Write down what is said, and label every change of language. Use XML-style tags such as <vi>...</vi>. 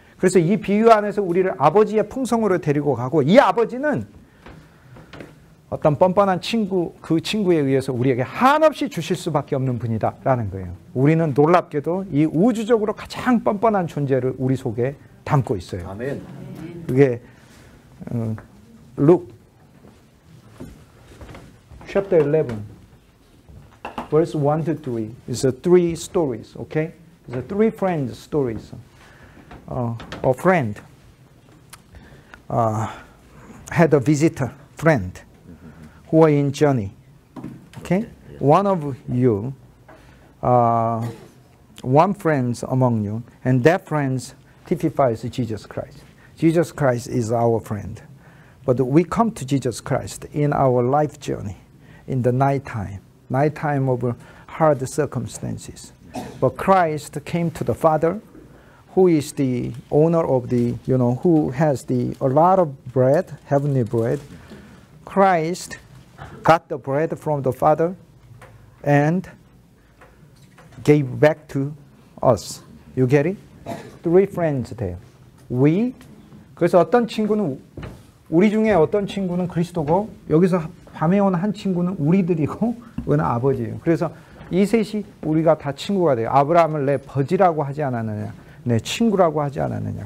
<ko>그래서 이 비유 안에서 우리를 아버지의 풍성으로 데리고 가고 이 아버지는 어떤 뻔뻔한 친구, 그 친구에 의해서 우리에게 한없이 주실 수밖에 없는 분이다라는 거예요. 우리는 놀랍게도 이 우주적으로 가장 뻔뻔한 존재를 우리 속에 담고 있어요. 아멘. 그게</ko> <en>Luke chapter 11 verse 1 to 3 is a three stories, okay? It's a three friends stories. A friend had a visitor friend who are in journey. Okay? One of you, one friend among you, and that friend typifies Jesus Christ. Jesus Christ is our friend. But we come to Jesus Christ in our life journey, in the nighttime of hard circumstances. But Christ came to the Father, who is the owner of the, who has a lot of bread, heavenly bread. Christ got the bread from the Father and gave back to us. You get it? Three friends there. We.</en> <ko>그래서 어떤 친구는 우리 중에 어떤 친구는 그리스도고 여기서 밤에 온 한 친구는 우리들이고 그는 아버지예요. 그래서 이 셋이 우리가 다 친구가 돼요. 아브라함을 내 버지라고 하지 않았느냐, 내 친구라고 하지 않았느냐.</ko>